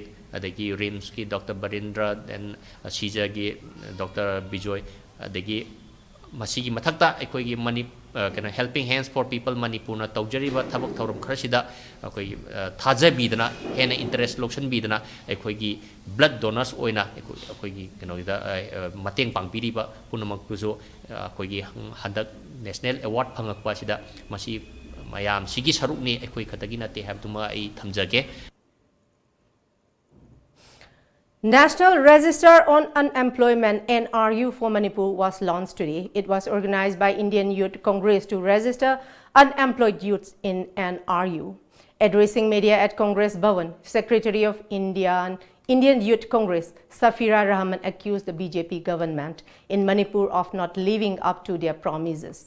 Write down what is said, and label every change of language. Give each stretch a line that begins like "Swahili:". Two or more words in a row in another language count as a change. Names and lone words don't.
Manipuri: ꯑꯗꯒꯤ ꯔꯤꯝꯁꯀꯤ ꯗꯣꯛꯇꯔ ꯕꯔꯤꯟꯗ꯭ꯔ ꯗꯦꯟ ꯁꯤꯖꯒꯤ ꯗꯣꯛꯇꯔ ꯕꯤꯖꯣꯏ ꯑꯗꯒꯤ ꯃꯁꯤꯒꯤ ꯃꯊꯛꯇ ꯑꯩꯈꯣꯏꯒꯤ ꯀꯩꯅꯣ
English: helping hands for people
Manipuri: ꯃꯅꯤꯄꯨꯔꯅ ꯇꯧꯖꯔꯤꯕ ꯊꯕꯛ ꯊꯧꯔꯝ ꯈꯔꯁꯤꯗ ꯑꯩꯈꯣꯏꯒꯤ ꯊꯥꯖꯕꯤꯗꯅ ꯍꯦꯟꯅ ꯏꯟꯇꯔꯦꯁ ꯂꯧꯁꯤꯟꯕꯤꯗꯅ ꯑꯩꯈꯣꯏꯒꯤ
English: blood donors
Manipuri: ꯑꯣꯏꯅ ꯑꯩꯈꯣꯏꯒꯤ ꯀꯩꯅꯣꯒꯤꯗ ꯃꯇꯦꯡ ꯄꯥꯡꯕꯤꯔꯤꯕ ꯄꯨꯝꯅꯃꯛꯄꯨꯁꯨ ꯑꯩꯈꯣꯏꯒꯤ ꯍꯟꯗꯛ
English: national award
Manipuri: ꯐꯪꯉꯛꯄ ꯑꯁꯤꯗ ꯃꯁꯤ ꯃꯌꯥꯝꯁꯤꯒꯤ ꯁꯔꯨꯛꯅꯤ ꯑꯩꯈꯣꯏ ꯈꯛꯇꯒꯤ ꯅꯇꯦ ꯍꯥꯕꯗꯨꯃ ꯑꯥꯏ ꯊꯝꯖꯒꯦ.
English: National Register on Unemployment (NRU) for Manipur was launched today. It was organized by Indian Youth Congress to register unemployed youths in NRU. Addressing media at Congress Bhavan, Secretary of Indian Youth Congress Safira Rahman accused the BJP government in Manipur of not living up to their promises.